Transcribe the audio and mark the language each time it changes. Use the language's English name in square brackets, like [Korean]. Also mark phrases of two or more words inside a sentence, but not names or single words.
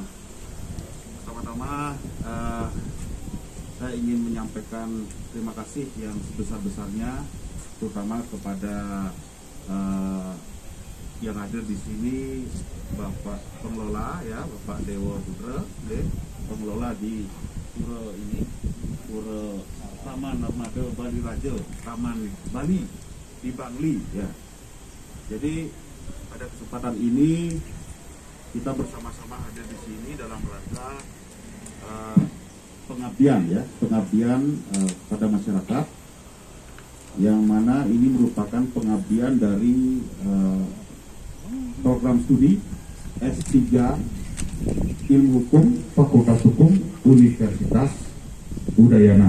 [Indonesian] Pertama-tama saya ingin menyampaikan terima kasih yang sebesar-besarnya, terutama kepada yang hadir di sini, Bapak pengelola ya, Bapak Dewa Putra, pengelola di Pura ini, Pura Taman Armada Bali Raja, Taman Bali di Bangli ya. Jadi pada kesempatan ini kita bersama-sama hadir di sini dalam rangka pengabdian ya, pada masyarakat, yang mana ini merupakan pengabdian dari program studi S3 Ilmu Hukum Fakultas Hukum Universitas Udayana.